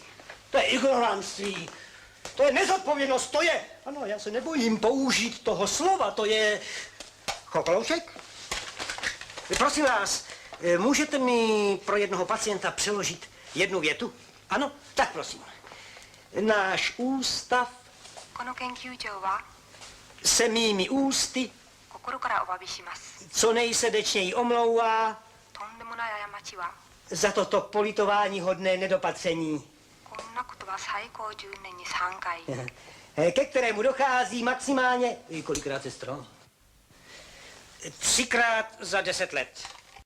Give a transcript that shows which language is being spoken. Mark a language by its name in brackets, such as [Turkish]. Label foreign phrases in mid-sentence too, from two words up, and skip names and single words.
[Czech] To je ignoranství, to je nezodpovědnost, to je... Ano, já se nebojím použít toho slova, to je... Chokoloušek? Prosím vás, můžete mi pro jednoho pacienta přeložit jednu větu? Ano? Tak prosím. Náš ústav [Japanese] この研究所は [Czech] se mými ústy [Japanese] 心からお詫びします。 [Czech] co nejsrdečněji omlouvá [Japanese] とんでもない過ちは [Czech] za toto politování hodné nedopatření, [Japanese] こんなことは最高10年に3回 [Czech] ke kterému dochází maximálně, kolikrát, sestro? 3krát za 10 let.